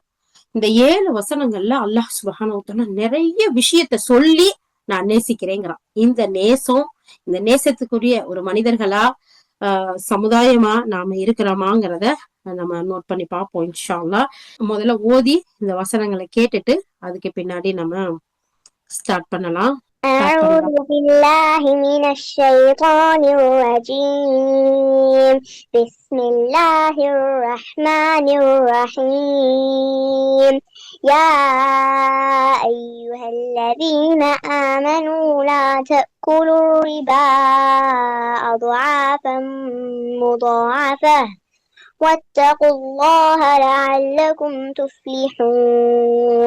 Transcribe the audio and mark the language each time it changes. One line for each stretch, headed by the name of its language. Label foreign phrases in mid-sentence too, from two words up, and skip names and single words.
Tamil: இந்த 7 வசனங்கள்ல
Arabic: الله سبحانه وتعالى
Tamil: நிறைய விஷயத்த சொல்லி நான் நேசிக்கிறேங்கிறான். இந்த நேசம், இந்த நேசத்துக்குரிய ஒரு மனிதர்களா சமுதாயமா நாம இருக்கிறோமாங்கிறத நம்ம நோட் பண்ணி பார்ப்போம்
Arabic: إن شاء الله.
Tamil: முதல்ல ஓதி இந்த வசனங்களை கேட்டுட்டு அதுக்கு பின்னாடி நம்ம ஸ்டார்ட் பண்ணலாம்.
Arabic: أعوذ بالله من الشيطان الرجيم. بسم الله الرحمن الرحيم. يا أيها الذين آمنوا لا تأكلوا الربا أضعافا مضاعفة واتقوا الله لعلكم تفلحون.